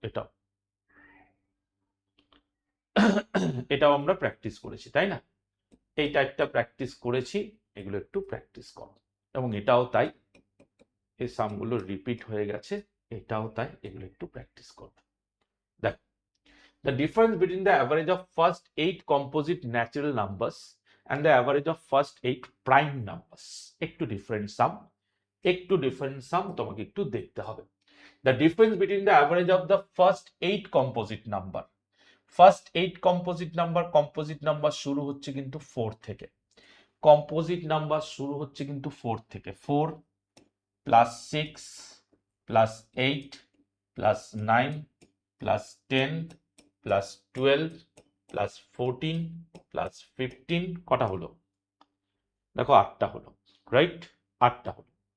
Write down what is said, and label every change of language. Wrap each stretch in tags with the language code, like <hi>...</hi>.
<bn>এটাও এটাও আমরা প্র্যাকটিস করেছি, তাই না? এই টাইপটা প্র্যাকটিস করেছি, এগুলো একটু প্র্যাকটিস করো। এবং এটাও তাই, এই সামগুলো রিপিট হয়ে গেছে, এটাও তাই, এগুলো একটু প্র্যাকটিস করবে। দেখো,</bn> <en>the difference between the average of first 8 composite natural numbers and the average of first 8 prime numbers,</en> <bn>একটু ডিফারেন্ট সাম, একটু ডিফারেন্ট সাম তোমাকে একটু দেখতে হবে।</bn> <en>The difference between the average of the first 8 composite number,</en> <bn>first 8 composite number শুরু হচ্ছে কিন্তু 4 থেকে, কম্পোজিট নাম্বার শুরু হচ্ছে কিন্তু 4 থেকে, 4 plus 6 plus 8 plus 9 plus 10 plus 12 plus 14 plus 15, কটা হলো? দেখো 8টা হলো, রাইট? 8টা হলো।</bn>